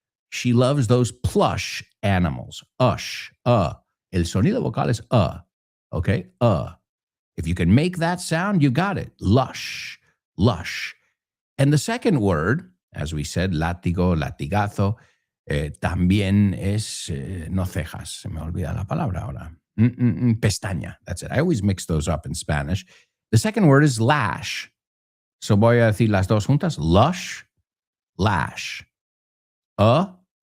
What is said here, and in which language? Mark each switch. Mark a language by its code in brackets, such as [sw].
[en] She loves those plush animals. Ush, [es] El sonido vocal [en] is okay? If you can make that sound, you got it. Lush, lush. And the second word [es] As we said, látigo, latigazo. También es, no cejas, se me olvida la palabra ahora. [en] Pestaña, that's it. I always mix those up in Spanish. The second word is lash. [es] So voy a decir las dos juntas. Lush, lash. A.